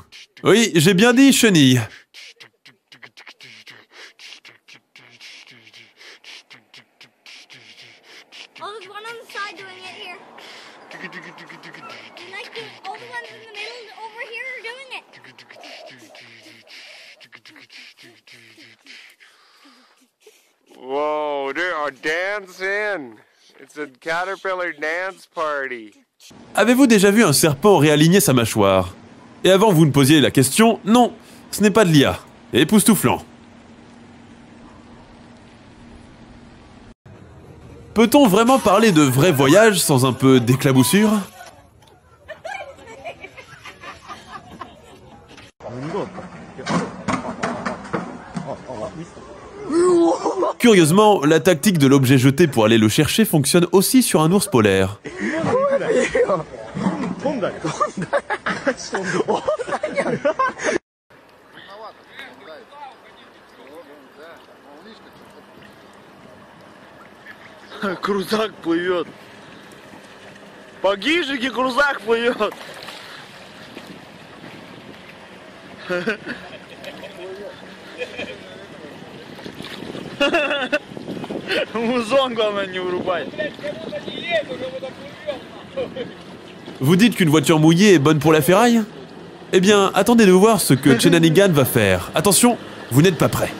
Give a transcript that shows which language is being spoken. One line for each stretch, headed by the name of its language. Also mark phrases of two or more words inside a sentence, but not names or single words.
French: Oui, j'ai bien dit chenilles.
English: Oh, there's one on the side doing it here. And like all the ones in the middle over here are doing it. Whoa, they are dancing. It's a caterpillar dance party.
French: Avez-vous déjà vu un serpent réaligner sa mâchoire? Et avant vous ne posiez la question, non, ce n'est pas de l'IA. Époustouflant. Peut-on vraiment parler de vrai voyage sans un peu d'éclaboussure? Curieusement, la tactique de l'objet jeté pour aller le chercher fonctionne aussi sur un ours polaire.
Russian: Крузак плывет. Погибший крузак плывет. Музон, главное, не вырубать.
French: Vous dites qu'une voiture mouillée est bonne pour la ferraille? Eh bien, attendez de voir ce que Shenanigan va faire. Attention, vous n'êtes pas prêts.